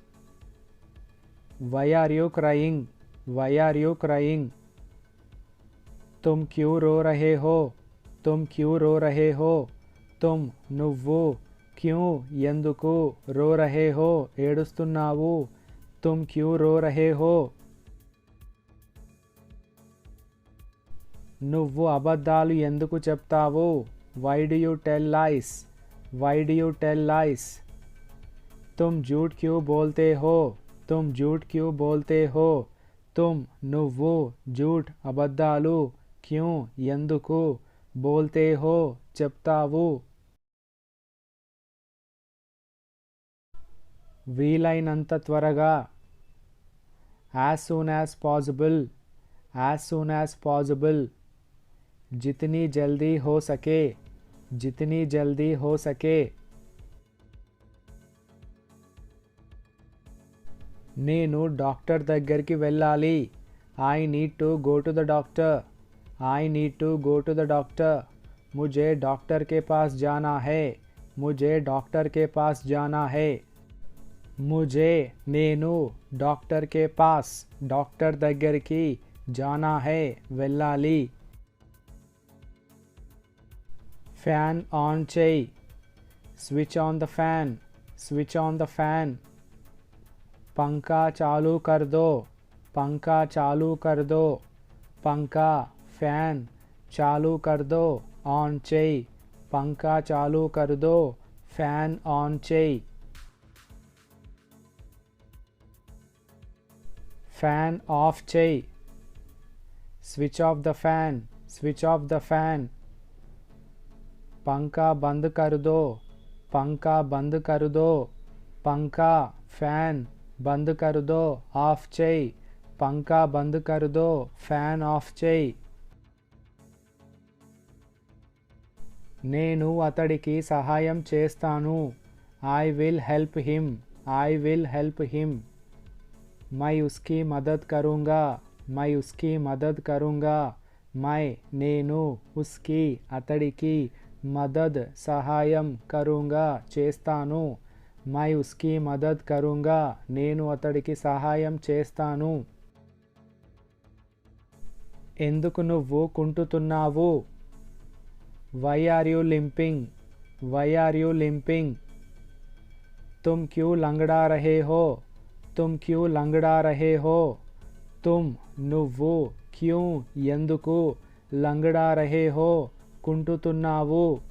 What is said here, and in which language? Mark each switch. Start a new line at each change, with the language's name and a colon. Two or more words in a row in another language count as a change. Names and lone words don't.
English: Why are you crying? Why are you crying?
Hindi: तुम क्यों रो रहे हो? तुम क्यों रो रहे हो तुम నువ్వు क्यों ఎందుకు रो रहे हो ఏడుస్తున్నావు तुम क्यों रो रहे हो
Telugu: నువ్వు అబద్ధాలు ఎందుకు చెప్తావు
English: why do you tell lies why do you tell lies
Hindi: तुम झूठ क्यों बोलते हो तुम झूठ क्यों बोलते हो तुम నువ్వు झूठ అబద్ధాలు क्यों ఎందుకు बोलते हो చెప్తావు
Telugu: వీలైనంత త్వరగా
English: as soon as possible as soon as possible
Hindi: जितनी जल्दी हो सके जितनी जल्दी हो सके
Telugu: నేను డాక్టర్ దగ్గరికి వెళ్ళాలి
English: I need to go to the doctor I need to go to the doctor
Hindi: मुझे डॉक्टर के पास जाना है मुझे डॉक्टर के पास जाना है मुझे
Telugu: నేను డాక్టర్
Hindi: के पास
Telugu: డాక్టర్ దగ్గరికి
Hindi: जाना है వెళ్ళాలి
Telugu: ఫ్యాన్ ఆన్ చేయి
English: switch on the fan switch on the fan
Hindi: पंखा चालू कर दो पंखा चालू कर दो पंखा फैन चालू कर दो ऑन చేయి पंखा चालू कर दो फैन ऑन చేయి फैन ऑफ చేయి
English: switch off the fan switch off the fan
Hindi: पंखा बंद कर दो पंखा बंद कर दो पंखा फैन बंद कर दो ऑफ చేయి पंखा बंद कर दो फैन ऑफ చేయి
Telugu: నేను అతడికి సహాయం చేస్తాను
English: I will help him I will help him
Hindi: मैं उसकी मदद करूँगा मैं उसकी मदद करूँगा मैं నేను उसकी అతడికి మదద్ సహాయం కరుంగా చేస్తాను मैं उसकी मदद करूँगा
Telugu: నేను అతడికి సహాయం చేస్తాను ఎందుకు నువ్వు కుంటుతున్నావు
English: why are you limping why are you limping
Hindi: तुम क्यों लंगड़ा रहे हो तुम क्यों लंगड़ा रहे हो तुम నువ్వు क्यों ఎందుకు लंगड़ा रहे हो కుంటుతున్నావు